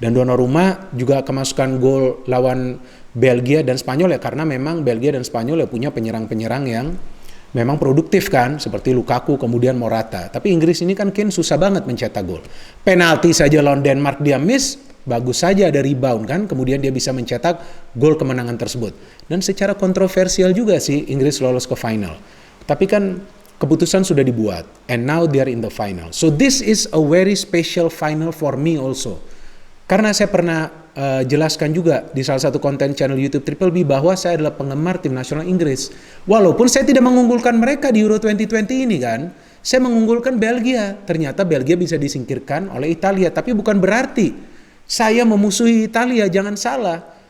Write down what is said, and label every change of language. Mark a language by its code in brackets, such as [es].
[id] Dan Donnarumma juga kemasukan gol lawan Belgia dan Spanyol ya, karena memang Belgia dan Spanyol ya punya penyerang-penyerang yang memang produktif kan, seperti Lukaku kemudian Morata. Tapi Inggris ini kan Kane susah banget mencetak gol. Penalti saja lawan Denmark dia miss, bagus saja ada rebound kan, kemudian dia bisa mencetak gol kemenangan tersebut. Dan secara kontroversial juga sih Inggris lolos ke final. Tapi kan keputusan sudah dibuat, [en] and now they are in the final. So this is a very special final for me also. [id] Karena saya pernah jelaskan juga di salah satu konten channel YouTube Triple B bahwa saya adalah penggemar tim nasional Inggris. Walaupun saya tidak mengunggulkan mereka di Euro 2020 ini kan, saya mengunggulkan Belgia. Ternyata Belgia bisa disingkirkan oleh Italia, tapi bukan berarti saya memusuhi Italia, jangan salah.